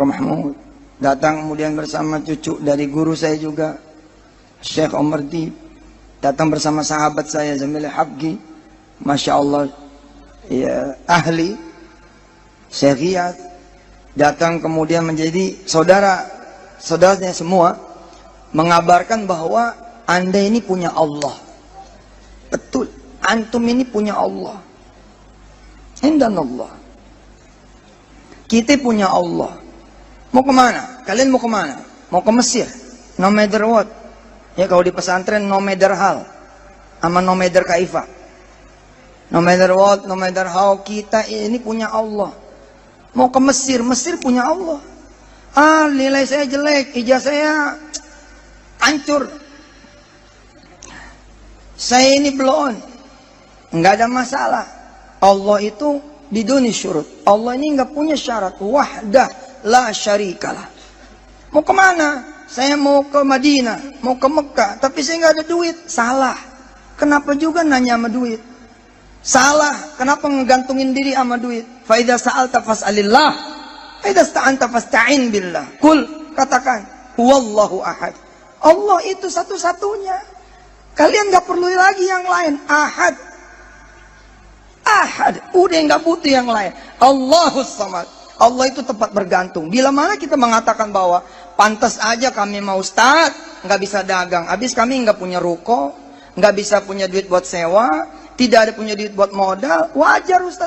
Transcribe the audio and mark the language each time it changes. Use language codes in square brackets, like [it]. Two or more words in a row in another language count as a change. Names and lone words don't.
[id] Mahmud, datang kemudian bersama cucu dari guru saya juga Syekh Omar Dib, datang bersama sahabat saya Zamil Habgi, [ar] Masya Allah, [id] ya, ahli Syekh Riyad, datang kemudian menjadi saudaranya semua, mengabarkan bahwa Anda ini punya Allah. Betul, antum ini punya Allah. [ar] Indan Allah, [id] kita punya Allah. Mau kemana? Kalian mau kemana? Mau ke Mesir? [en] No matter what. [id] Ya, kalau di pesantren [en] no matter [ar] hal, sama [en] no matter [id] kaifa. [en] No matter what, no matter how, [id] kita ini punya Allah. Mau ke Mesir, Mesir punya Allah. Ah, nilai saya jelek, ijazah saya hancur, saya ini belum, nggak ada masalah. Allah itu [ar] biduni syurut. [id] Allah ini nggak punya syarat. [ar] Wahdah la syarikalah. [id] Mau kemana? Saya mau ke Madinah, mau ke Mekah, tapi saya nggak ada duit. Salah. Kenapa juga nanya sama duit? Salah. Kenapa ngegantungin diri sama duit? [ar] Fa idza sa'alta fas'alillah, fa idza sta'anta fasta'in billah. [id] Kul, katakan, [ar] huwallahu ahad. [id] Allah itu satu-satunya. Kalian nggak perlu lagi yang lain. Ahad. Ahad. Udah nggak butuh yang lain. [ar] Allahus samad. [id] Allah itu tempat bergantung. Bila mana kita mengatakan bahwa pantas aja kami mau ustaz, nggak bisa dagang, habis kami nggak punya ruko, nggak bisa punya duit buat sewa, tidak ada punya duit buat modal, wajar ustaz?